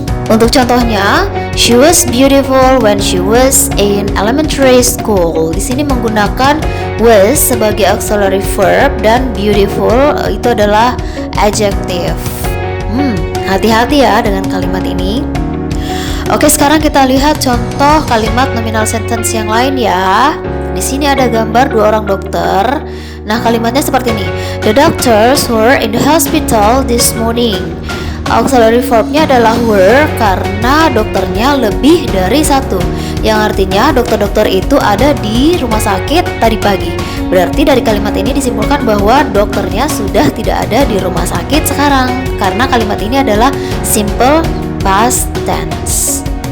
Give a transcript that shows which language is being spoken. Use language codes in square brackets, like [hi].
[id] Untuk contohnya, [en] she was beautiful when she was in elementary school. [id] Di sini menggunakan was sebagai auxiliary verb dan beautiful itu adalah adjective. Hati-hati ya dengan kalimat ini. Oke, sekarang kita lihat contoh kalimat nominal sentence yang lain ya. Di sini ada gambar dua orang dokter. Nah, kalimatnya seperti ini. [en] The doctors were in the hospital this morning. [id] Auxiliary verbnya adalah were karena dokternya lebih dari satu, yang artinya dokter-dokter itu ada di rumah sakit tadi pagi. Berarti dari kalimat ini disimpulkan bahwa dokternya sudah tidak ada di rumah sakit sekarang, karena kalimat ini adalah simple past tense.